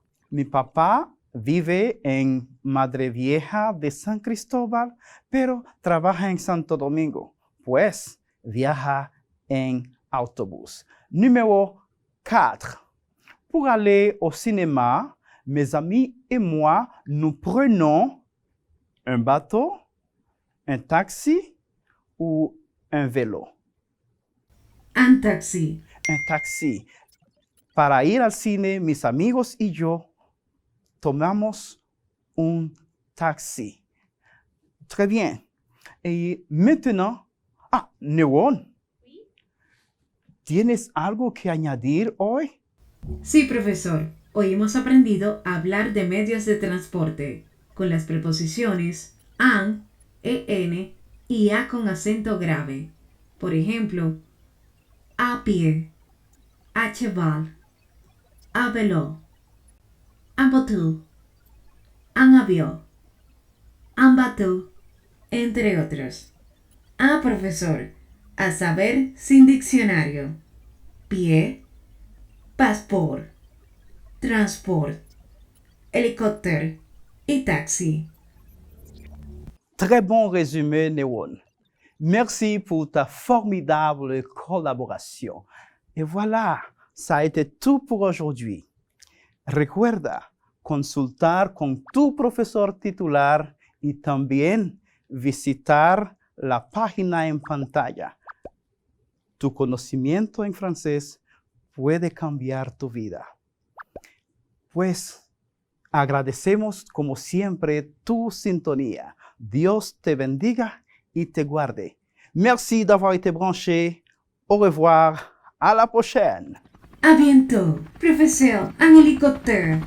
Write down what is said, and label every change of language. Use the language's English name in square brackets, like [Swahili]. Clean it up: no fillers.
[Spanish] Mi papá vive en Madrevieja de San Cristóbal, pero trabaja en Santo Domingo, pues viaja en autobus. [French] Numéro 4. Pour aller au cinéma, mes amis et moi, nous prenons un bateau, un taxi ou un vélo. Un taxi. Un taxi. [Spanish] Para ir al cine, mis amigos y yo tomamos un taxi. [French] Très bien. Et maintenant, Néron, [Spanish] ¿Tienes algo que añadir hoy? Sí, profesor. Hoy hemos aprendido a hablar de medios de transporte con las preposiciones an, en y a con acento grave. Por ejemplo, [French] à pied, à cheval, à vélo, en voiture, en avión, en bateau, [Spanish] entre otros. Ah, profesor, a saber sin diccionario. [French] Pie, passeport, transport, hélicoptère et taxi. Très bon résumé, Newon. Merci pour ta formidable collaboration. Et voilà, ça a été tout pour aujourd'hui. [Spanish] Recuerda consultar con tu profesor titular y también visitar la página en pantalla. Tu conocimiento en francés puede cambiar tu vida. Pues agradecemos como siempre tu sintonía. Dios te bendiga y te guarde. [French] Merci d'avoir été branché. Au revoir. À la prochaine. À bientôt, professeur, en hélicoptère.